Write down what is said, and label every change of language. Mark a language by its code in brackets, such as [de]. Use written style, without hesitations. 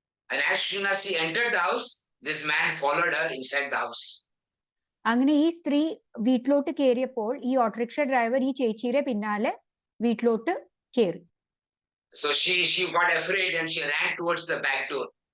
[en] And as soon as she entered the house, this man followed her inside the house. [ml] അങ്ങനെ ഈ സ്ത്രീ വീട്ടിലോട്ട് കയറിയപ്പോൾ ഈ ഓട്ടോറിക്ഷ ഡ്രൈവർ ഈ ചേച്ചിയുടെ പിന്നാലെ വീട്ടിലോട്ട് കയറി. [en] So she got afraid and she ran towards the back door.